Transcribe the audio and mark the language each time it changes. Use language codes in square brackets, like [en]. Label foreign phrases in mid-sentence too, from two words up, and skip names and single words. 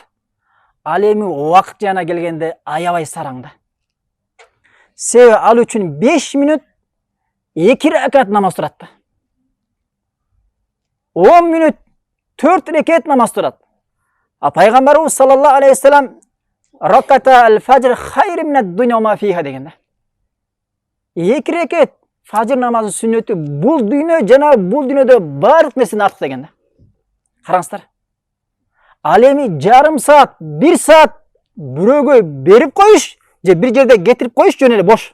[ky] Ал эми убакыт жана келгенде аябай сараң да. Себеби ал үчүн 5 мүнөт 2 ракат намаз турат. 10 мүнөт 4 ракат намаз турат. [ar] Пайгамбарыбыз صلى الله عليه وسلم ركعتا الفجر خير من الدنيا وما فيها дегенде. [ky] 2 ракат фажр намазын сүннөтү бул дүйнө жана бул дүйнөдө бардык нерседен артык дегенде. Караңыздар. Ал эми жарым саат, 1 саат бирөөгө берип коюш, же бир жерде кетирип коюш жөн эле бош.